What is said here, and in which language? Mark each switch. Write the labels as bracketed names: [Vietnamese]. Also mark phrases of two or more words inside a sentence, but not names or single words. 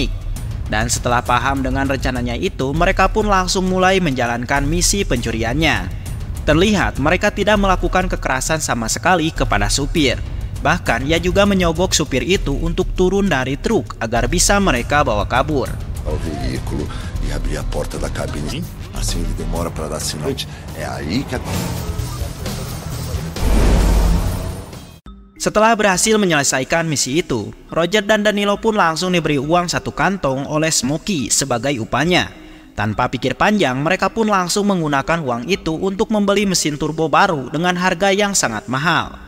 [Indonesian] Dan setelah paham dengan rencananya itu, mereka pun langsung mulai menjalankan misi pencuriannya. Terlihat mereka tidak melakukan kekerasan sama sekali kepada supir. Bahkan ia juga menyogok supir itu untuk turun dari truk agar bisa mereka bawa kabur. [Portuguese] E abrir a porta da cabine, assim ele demora para dar sinal. É aí que [Indonesian] Setelah berhasil menyelesaikan misi itu, Roger dan Danilo pun langsung diberi uang 1 kantong oleh Smokey sebagai upahnya. Tanpa pikir panjang, mereka pun langsung menggunakan uang itu untuk membeli mesin turbo baru dengan harga yang sangat mahal.